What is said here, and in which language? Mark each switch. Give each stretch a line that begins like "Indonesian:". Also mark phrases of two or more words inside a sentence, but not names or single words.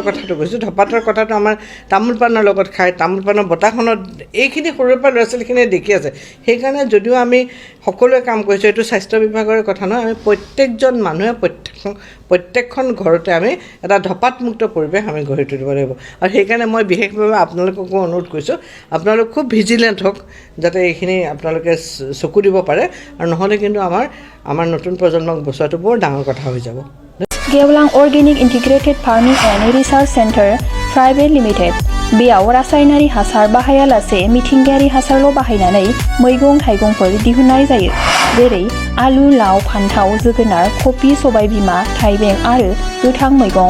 Assamese: কথাটো কৈছোঁ ধপাতৰ কথাটো আমাৰ তামোল পাণৰ লগত খায় তামোল পাণৰ বতাহখনত এইখিনি সৰুৰ পৰা ল'ৰা ছোৱালীখিনিয়ে দেখি আছে সেইকাৰণে যদিও আমি সকলোৱে কাম কৰিছোঁ এইটো স্বাস্থ্য বিভাগৰ কথা নহয় আমি প্ৰত্যেকজন মানুহে প্ৰত্যেকখন ঘৰতে আমি এটা ধপাতমুক্ত পৰিৱেশ আমি গঢ়ি তুলিব লাগিব আৰু সেইকাৰণে মই বিশেষভাৱে আপোনালোককো অনুৰোধ কৰিছোঁ আপোনালোক খুব ভিজিলেণ্ট হওক যাতে এইখিনি আপোনালোকে চকু দিব পাৰে আৰু নহ'লে কিন্তু আমাৰ নতুন প্ৰজন্মক বচোৱাটো বৰ ডাঙৰ কথা হৈ যাব
Bodo: गेवलां अर्गेनिक इन्टिग्रेटेड फार्मिंग एंड रिसार्च सेंटर प्राइवेट लिमिटेड बेयाव रासायनारि हासार बाहायालासे मिथिंगायारि हासारल' बाहायनानै मैगं थाइगंफोर दिहुननाय जायो जेरै आलु लाव फान्थाव जोगोनार कफि सबायबिमा थाइबें आरो गोथां मैगं